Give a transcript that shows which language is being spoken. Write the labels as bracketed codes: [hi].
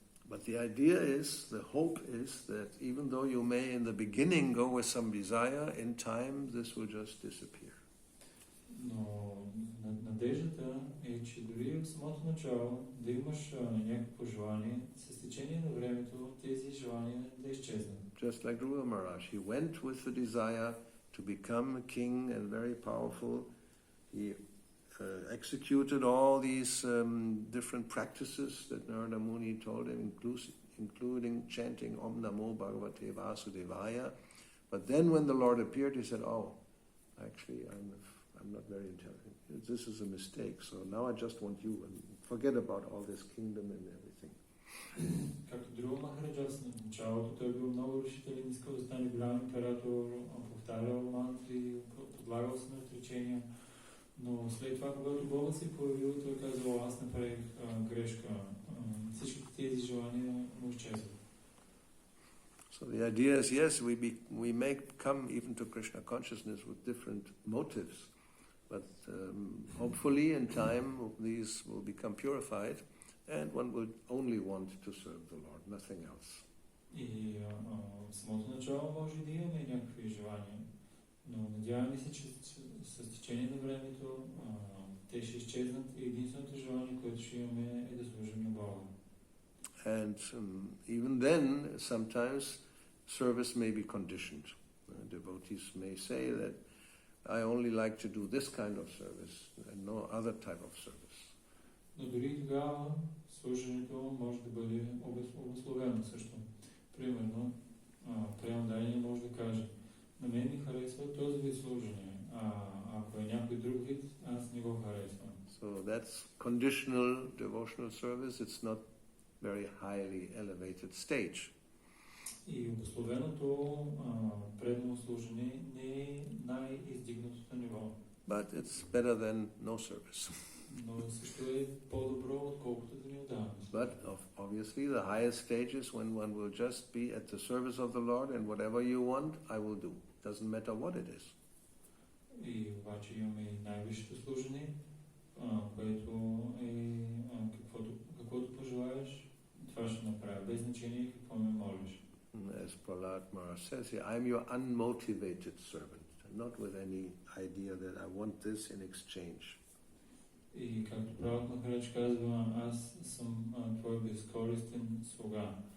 [en] But the idea is, the hope is that even though you may in the beginning go with some desire, in time this will just disappear. [bg] Но надеждата е, че дори в самото начало да имаш някакво желание, с течение на времето тези желания да изчезнат. [en] Just like Dhruva Maharaj, he went with the desire to become a king and very powerful. He executed all these different practices that Narada Muni told him, including chanting [sa] Om Namo Bhagavate Vasudevaya. [en] But then when the Lord appeared, he said, oh, actually I'm not very intelligent. This is a mistake, so now I just want you and forget about all this kingdom and everything. [bg] Както Dhruva Maharaj в началото, той бил много решителен, искал да стане голям император, повтарял мантри, подлагал се на отречения, но след това, когато Бога се появил, той казал, аз направих грешка. Всички тези желания му изчезват. [en] So the idea is, yes, we may come even to Krishna consciousness with different motives, but hopefully in time these will become purified and one will only want to serve the Lord, nothing else. [bg] И в самото начало може да имаме някакви желания, но надяваме се, че с течение на времето те ще изчезнат и единственото желание, което ще имаме е да служим на Бога. [en] And even then, sometimes service may be conditioned. Devotees may say that I only like to do this kind of service and no other type of service. [bg] Но дори тогава служенето може да бъде обусловено също. Примерно, преемдание може да каже, на мен ми харесва този вид служение, а ако е някой друг вид, аз не го харесвам. [en] So that's conditional devotional service. It's not very highly elevated stage. [bg] И обусловеното предно служение не е най-издигнатото ниво. [en] But it's better than no service. [bg] Но също е по-добро, отколкото да не отдаваме. [en] But obviously the highest stage is when one will just be at the service of the Lord and whatever you want, I will do. Doesn't matter what it is. [bg] И обаче имаме и най-висшето служение, което е каквото пожелаеш, това ще направя, без значение какво ме молиш. [en] As Prahlad Maharaj says here, I'm your unmotivated servant, not with any idea that I want this in exchange. [bg] И както Прабхупад Махарадж казва, аз съм твой безкористен слуга.